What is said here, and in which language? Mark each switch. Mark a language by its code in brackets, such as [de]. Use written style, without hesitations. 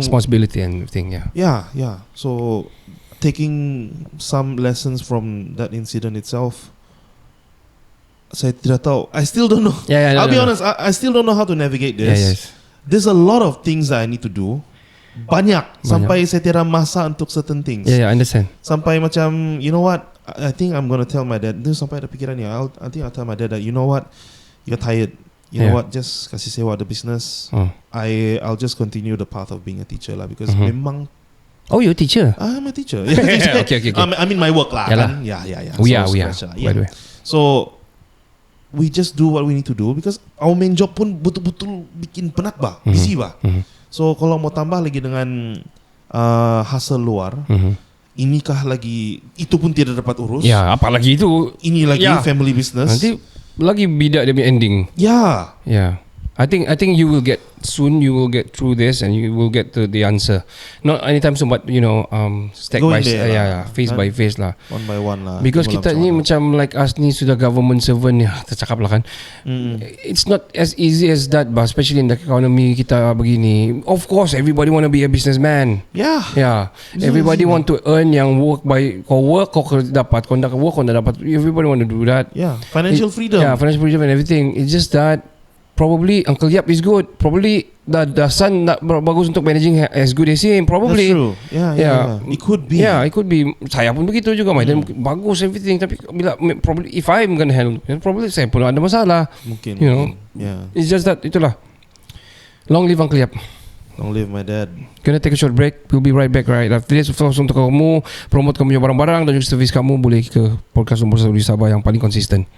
[en] Responsibility and everything. Yeah. So taking some lessons from that incident itself, [ms] saya tidak tahu. [en] I still don't know. I'll be honest. I still don't know how to navigate this. Yes. There's a lot of things that I need to do. [ms] Banyak. Sampai saya tidak masa untuk [en] certain things. Yeah, I understand. [ms] Sampai macam, [en] you know what? I think I'm gonna tell my dad. [ms] Itu sampai ada pikiran ni. [en] I think I'll tell my dad that, you know what? You're tired. You know what? Just [ms] kasih sewa [en] the business. I'll just continue the path of being a teacher lah, because memang. Oh, you're a teacher? I'm a teacher. Okay. I mean my work lah. Kan? Yeah. We are. By the way. So we just do what we need to do, because our main job pun [ms] betul-betul bikin penat [en] bah, busy bah. [ms] So kalau mau tambah lagi dengan hasil luar, inikah lagi itu pun tidak dapat urus. Ya, apalagi itu. Ini lagi family business. Nanti lagi bidak dia punya ending. [en] Yeah. I think you will get through this, and you will get to the answer. Not anytime soon, but step by step, phase by phase lah. One by one lah. [ms] Because kita ni macam [en] like us [ms] ni sudah government servant ya, tercakap lah kan. [en] It's not as easy as that, but especially in the economy [ms] kita begini. [en] Of course, everybody want to be a businessman. Yeah. Everybody want to earn [ms] yang kau dapat, kau nak [en] work kau dapat. Everybody want to do that. Yeah, financial freedom. Yeah, financial freedom and everything. It's just that probably Uncle Yap is good. Probably the son [ms] nak bagus untuk [en] managing as good as him. Probably. That's true. Yeah. It could be. Yeah, it could be. [ms] Saya pun begitu juga. Dan bagus [en] everything. Tapi bila probably if I'm gonna handle, probably [ms] saya pun ada masalah. Mungkin. Yeah. [en] It's just that [ms] itulah. [en] Long live Uncle Yap. Long live my dad. Gonna take a short break. We'll be right back right after this. [ms] Untuk kamu promote kamu punya barang-barang dan juga servis kamu, boleh ke podcast nomor 1 di Sabah yang paling konsisten.